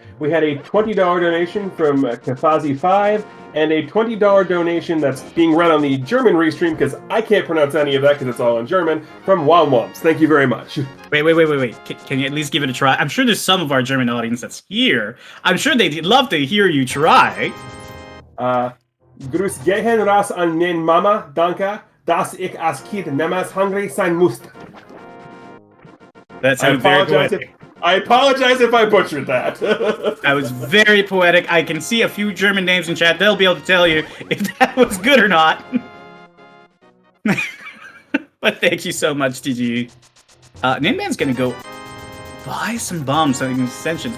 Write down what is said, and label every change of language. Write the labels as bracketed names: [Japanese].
[English] We had a $20 donation from Kafazi5 and a $20 donation that's being read on the German restream because I can't pronounce any of that because it's all in German, from Womwomps. Thank you very much. Wait. Can you at least give it a try? I'm sure there's some of our German audience that's here. I'm sure they'd love to hear you try. [German] Grüß gehen raus an mein Mama, danke, dass ich als Kind niemals hungry sein musste. [English] That sounds very poetic. I apologize if I butchered that. That was very poetic. I can see a few German names in chat. They'll be able to tell you if that was good or not. But thank you so much, TG. Ninban's gonna go buy some bombs, some extensions.